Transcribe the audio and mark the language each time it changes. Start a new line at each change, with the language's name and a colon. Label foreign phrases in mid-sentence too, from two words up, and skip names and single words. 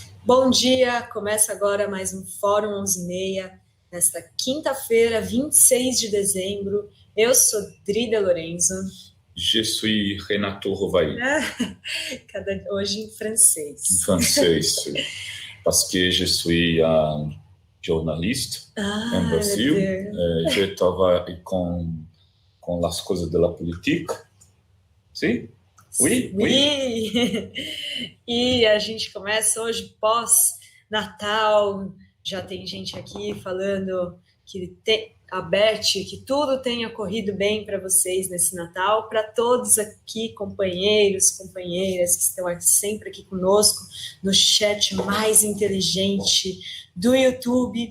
Portuguese: Bom dia, começa agora mais um Fórum 11h30, nesta quinta-feira, 26 de dezembro. Eu sou Drida Lorenzo.
French: Je suis Renato Rovai.
Portuguese: Hoje em francês. Em francês,
French: parce que je suis un journaliste
Portuguese: no Brasil.
French: Je travaille
Portuguese: com as coisas da política. Sim?
French: Oui, oui.
Portuguese: E a gente começa hoje pós-Natal. Já tem gente aqui falando que a Beth, que tudo tenha corrido bem para vocês nesse Natal, para todos aqui, companheiros, companheiras que estão sempre aqui conosco no chat mais inteligente do YouTube.